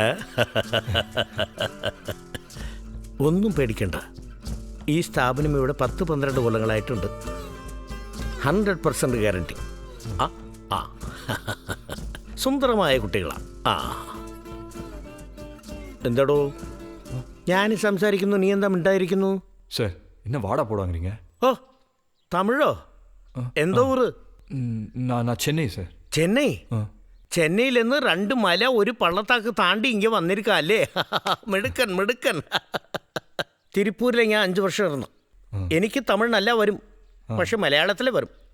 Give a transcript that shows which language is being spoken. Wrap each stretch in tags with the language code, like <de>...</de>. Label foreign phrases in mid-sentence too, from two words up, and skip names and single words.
<ml>ഒന്നും പേടിക്കണ്ട, ഈ സ്ഥാപനം ഇവിടെ 10-12 കൊല്ലങ്ങളായിട്ടുണ്ട്. 100% ഗ്യാരണ്ടി. ആ സുന്ദരമായ കുട്ടികളാ. എന്താടോ ഞാൻ സംസാരിക്കുന്നു, നീ എന്താ മിണ്ടായിരിക്കുന്നു?</ml> <ta>சார் என்ன வாடா போடுவாங்கிறீங்க?</ta> <ml>ഓ തമിഴോ? എന്തോ ഊര്?</ml> <ta>நான் சென்னை சார்.</ta> <ml>ചെന്നൈ? ചെന്നൈയിൽ നിന്ന് 2 മല ഒരു പള്ളത്താക്ക് താണ്ടി ഇങ്ങ വന്നിരിക്കാം അല്ലേ? മിടുക്കൻ മിടുക്കൻ. തിരുപ്പൂരിലെ ഞാൻ 5 വർഷം ഇരുന്നു. എനിക്ക് തമിഴ് നല്ല വരും, പക്ഷെ മലയാളത്തിലെ വരും.</ml>